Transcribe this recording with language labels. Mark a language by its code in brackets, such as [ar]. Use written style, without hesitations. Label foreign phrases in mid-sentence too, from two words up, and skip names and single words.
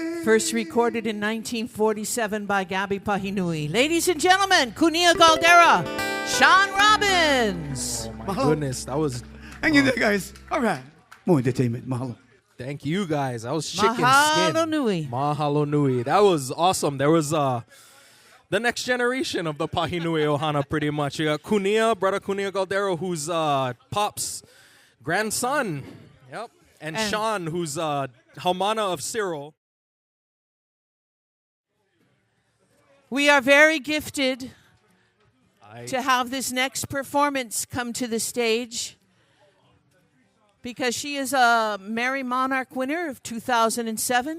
[en] first recorded in 1947 by Gabby Pahinui. Ladies and gentlemen, Kunia Galdeira Sean Robbins. My goodness, that was... Hang in there, guys. All right. More entertainment. Mahalo. Thank you, guys. That was chicken Mahalo skin. nui. [haw] Mahalo nui. [en] That was awesome. There was the next generation of the Pahinui Ohana, pretty much. You got Kunia, brother Kunia Galdeira, who's Pop's grandson. Yep. And Sean, who's Haumana of Cyril. We are very gifted to have this next performance come to the stage because she is a Merry Monarch winner of 2007.